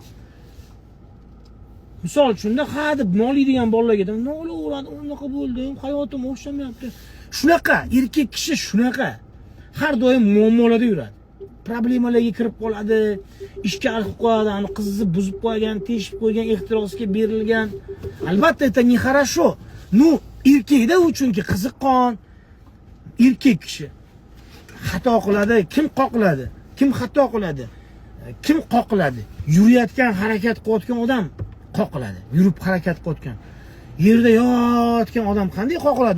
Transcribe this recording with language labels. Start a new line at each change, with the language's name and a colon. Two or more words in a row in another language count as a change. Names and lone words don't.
Uzbek: Misol uchun ha deb noliydigan bolalarga nolaveradi, unaqa bo'ldi, hayotim o'xshamayapti. Shunaqa, erkak kishi shunaqa. Har doim muammolarda yuradi. Problemalarga kirib qoladi, ishga olib qo'yadi, ani qizni buzib qo'ygan, teshib qo'ygan, ehtirosga berilgan. Albatta,
Russian: это нехорошо. Ну,
Uzbek: erkakda u chunki qiziqqon. Erkak kishi xato qiladi, kim qoqiladi? Kim xato qiladi? Kim qoqiladi? Yurayotgan, harakat qilayotgan odam qoqiladi. Yurib harakat qilayotgan. Yerda yotgan odam qanday qoqiladi?